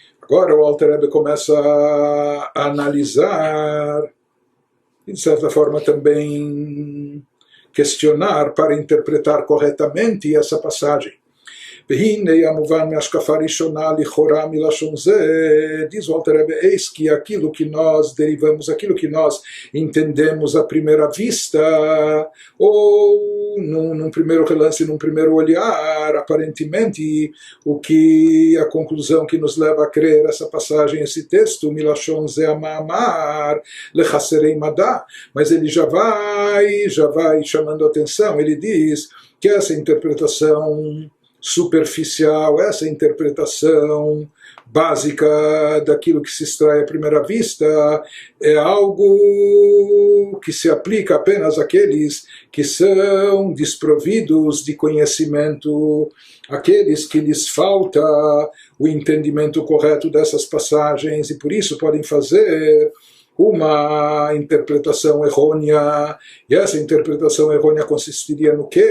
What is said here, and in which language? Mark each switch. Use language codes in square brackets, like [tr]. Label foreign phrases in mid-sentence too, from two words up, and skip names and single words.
[pt] Agora o Alter Rebbe começa a analisar, e de certa forma também questionar para interpretar corretamente essa passagem. [he] והנה המובן מהשקפה ראשונה לכאורה מלשון זה, [pt] diz o Alter Rebbe, eis que aquilo que nós derivamos, aquilo que nós entendemos à primeira vista, ou num primeiro relance, num primeiro olhar, aparentemente, a conclusão que nos leva a crer essa passagem, esse texto, [he] מלשון זה המאמר לחסרי מדע, [pt] mas ele já vai chamando a atenção, ele diz que essa interpretação superficial, essa interpretação básica daquilo que se extrai à primeira vista é algo que se aplica apenas àqueles que são desprovidos de conhecimento, aqueles que lhes falta o entendimento correto dessas passagens e por isso podem fazer uma interpretação errônea, e essa interpretação errônea consistiria no quê?